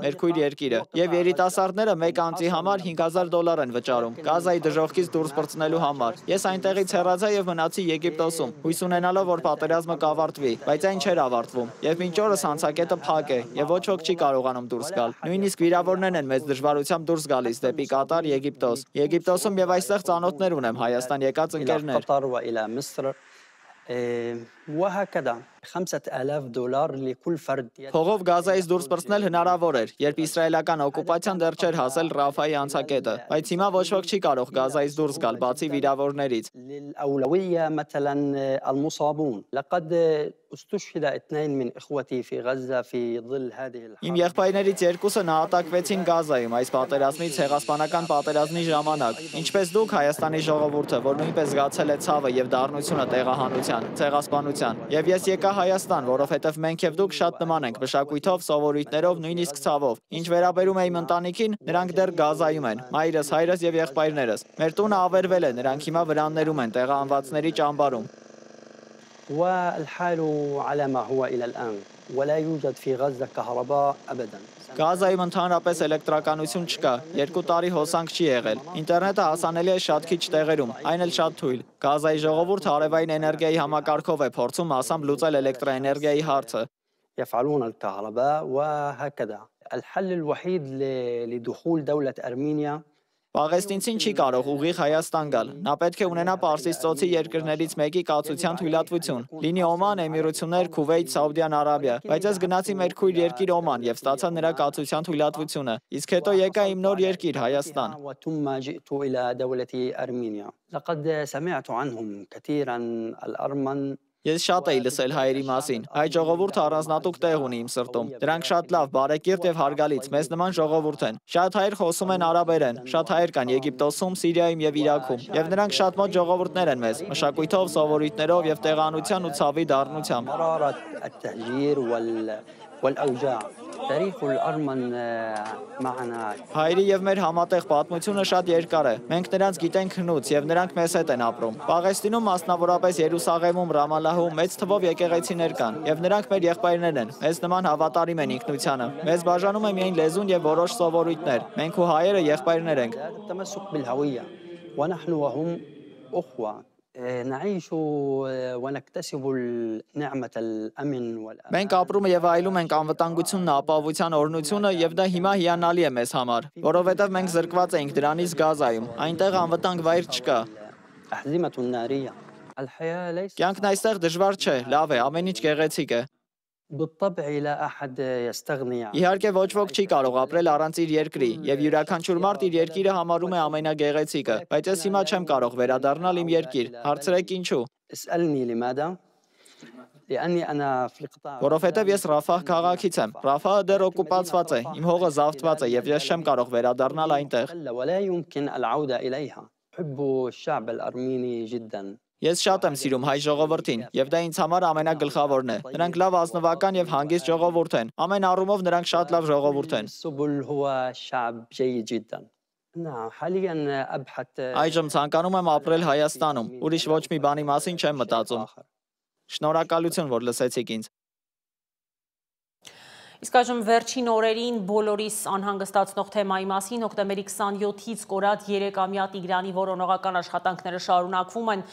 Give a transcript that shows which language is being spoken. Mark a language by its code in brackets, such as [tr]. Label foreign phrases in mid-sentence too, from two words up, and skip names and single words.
[hy] մեր քույր երկիրը։ Եվ երիտասարդները մեկ անձի համար $5,000 են վճարում Գազայի դժոխքից դուրս պրծնելու համար։ Ես այնտեղից հեռացա եւ մնացի Եգիպտոսում, հույս ունենալով, որ պատերազմը կավարտվի, բայց այն չէր ավարտվում։ Եվ մինչ օրս հանցակետը փակ է եւ ոչ ոք չի կարողանում դուրս գալ։ Նույնիսկ վիրավորներն են մեծ դժվարությամբ դուրս գալիս դեպի Կատար, Եգիպտոս։ Եգիպտոսում եւ այստեղ ծանոթներ ունեմ Հայաստան եկած ընկերներ։ [ar] وهكذا $5,000 لكل فرد [hy] Փողով Գազայից դուրս պրծնել հնարավոր էր, երբ իսրայելական օկուպացիան դեռ չէր հասել Ռաֆայի անցակետը, բայց հիմա ոչ ոք չի կարող Գազայից դուրս գալ, բացի վիրավորներից։ [ar] للأولوية مثلا المصابون لقد استشهد 2 من إخوتي في غزة في ظل هذه [hy] Իմ եղբայրներից երկուսը նահատակվեցին Գազայում այս պատերազմից ցեղասպանական պատերազմի ժամանակ, ինչպես դուք Հայաստանի ժողովուրդը, որ նույնպես զգացել է ցավը եւ դառնությունը տեղահանության, ցեղասպանության։ Եվ ես եկա Հայաստան, որովհետեւ մենք եւ դուք շատ նման ենք մշակույթով, սովորույթներով, նույնիսկ ցավով։ Ինչ վերաբերում է իմ ընտանիքին, նրանք դեռ Գազայում են, մայրս, հայրս եւ եղբայրներս։ Մեր տունը ավերվել է, նրանք հիմա վրաններում են, տեղահանվածների ճամբարում։ [ar] والحال على ما هو إلى الآن ولا يوجد في غزة كهرباء أبدا [hy] Գազայում ընդհանրապես էլեկտրականություն չկա, 2 տարի հոսանք չի եղել։ Ինտերնետը հասանելի է շատ քիչ տեղերում, այն էլ շատ թույլ։ Գազայի ժողովուրդը հարևային էներգիայի համակարգով է փորձում մասամբ լուծել էլեկտրաէներգիայի հարցը։ [ar] يفعلون الكهرباء وهكذا الحل الوحيد لدخول دولة أرمينيا [hy] Պաղեստինցին չի կարող ուղիղ Հայաստան գալ։ Նա պետք է ունենա Պարսից ծոցի երկրներից մեկի կացության թույլատվություն։ Լինի Օման, Էմիրություններ, Քուվեյթ, Սաուդյան Արաբիա։ Բայց ես գնացի մեր քույր երկիր Օման եւ ստացա նրա կացության թույլատվությունը։ Իսկ հետո եկա իմ նոր երկիր Հայաստան։ [ar] ثم جئت إلى دولة أرمينيا لقد سمعت عنهم كثيرا الأرمن [hy] Ես շատ էի լսել հայերի մասին։ Հայ ժողովուրդը առանձնատուկ տեղ ունի իմ սրտում։ Դրանք շատ լավ, բարեկիրթ եւ հարգալից, մեզ նման ժողովուրդ են։ Շատ հայեր խոսում են արաբերեն, շատ հայեր կան Եգիպտոսում, Սիրիայում եւ Իրաքում։ Եվ նրանք շատ մոտ ժողովուրդներ են մեզ, մշակույթով, սովորույթներով եւ տեղանության ու ցավի դառնությամբ։ [ar] مرارة التهجير والأوجاع تاريخ الأرمن معنا [hy] Հայերի եւ մեր համատեղ պատմությունը շատ երկար է։ Մենք նրանց գիտենք հնուց եւ նրանք մեզ հետ են ապրում։ Պաղեստինում, մասնավորապես Երուսաղեմում, Ռամալահում մեծ թվով եկեղեցիներ կան եւ նրանք մեր եղբայրներն են։ Մեզ նման հավատարիմ են ինքնությանը։ Մեզ բաժանում է միայն լեզուն եւ որոշ սովորույթներ։ Մենք ու հայերը եղբայրներ ենք։ [ar] التمسك بالهوية ونحن وهم أخوة نعيش ونكتسب نعمة الأمن والأمان [hy] Մենք ապրում եւ այլում ենք անվտանգությունն, ապահովության օրհնությունը եւ դա հիմա հիանալի է մեզ համար, որովհետեւ մենք զրկված ենք դրանից Գազայում։ Այնտեղ անվտանգ վայր չկա։ [ar] أحزمة نارية الحياة ليس [hy] Կյանքն այստեղ դժվար չէ, լավ է, ամեն ինչ գեղեցիկ է։ [ar] بالطبع لا أحد يستغني عنه [hy] Իհարկե ոչ ոք չի կարող ապրել առանց իր երկրի, եւ յուրաքանչյուր մարդ իր երկիրը համարում է ամենագեղեցիկը, բայց ես հիմա չեմ կարող վերադառնալ իմ երկիր։ Հարցրեք ինչու։ [ar] اسألني لماذا؟ لأني أنا في القطاع [hy] Որովհետև ես Ռաֆահ քաղաքից եմ։ Ռաֆահը դեռ օկուպացված է, իմ հողը զավթված է եւ ես չեմ կարող վերադառնալ այնտեղ։ [ar] ولا يمكن العودة إليها أحب الشعب الأرميني جدا [hy] Ես շատ եմ սիրում հայ ժողովրդին, եւ դա ինձ համար ամենագլխավորն է։ Նրանք լավ ազնվական եւ հանգիստ ժողովուրդ են։ Ամեն առումով նրանք շատ լավ ժողովուրդ են։ [ar] السبل هو شعب جيد جدا نعم حاليا أبحث [hy] Այժմ ցանկանում եմ ապրել Հայաստանում։ Ուրիշ ոչ մի բանի մասին չեմ մտածում։ Շնորհակալություն, որ լսեցիք ինձ։ Իսկ այժմ վերջին օրերին բոլորիս անհանգստացնող թեմայի մասին հոկտեմբերի 27-ից կորած 3-ամյա Տիգրանի որոնողական աշխատանքները շարունակվում են,